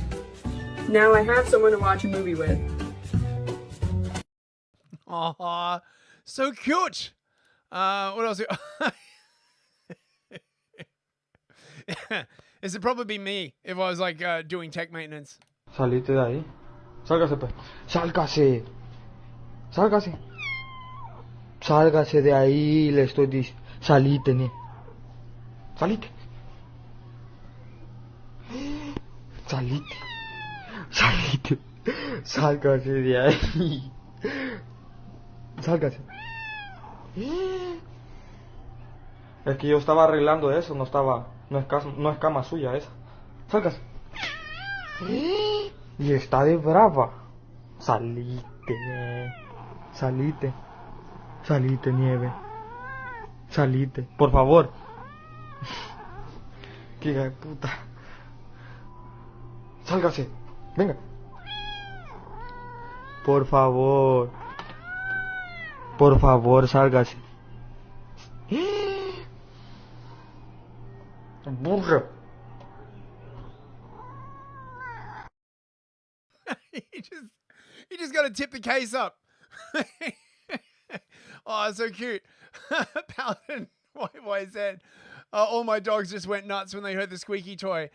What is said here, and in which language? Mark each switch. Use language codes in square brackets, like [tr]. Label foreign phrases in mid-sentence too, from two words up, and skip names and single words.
[en] Now I have someone to watch a movie with. Aw, so cute. What else? This would probably be me if I was like doing tech maintenance. [es] Salite de ahí. Sálgase, pues. Sálgase. Sálgase. Sálgase de ahí, le estoy diciendo. Salite, ne. Salite. Salite. Salite. Sálgase de ahí. Sálgase. Es que yo estaba arreglando eso, no es cama suya esa. Sálgase. Y está de brava. Salite. Salite, nieve. Salite, por favor. Qué hija de puta. Sálgase. Venga. Por favor. Por favor, sálgase. Burro. [en] he just got to tip the case up. Oh, so cute. Paladin, why is that? All my dogs just went nuts when they heard the squeaky toy.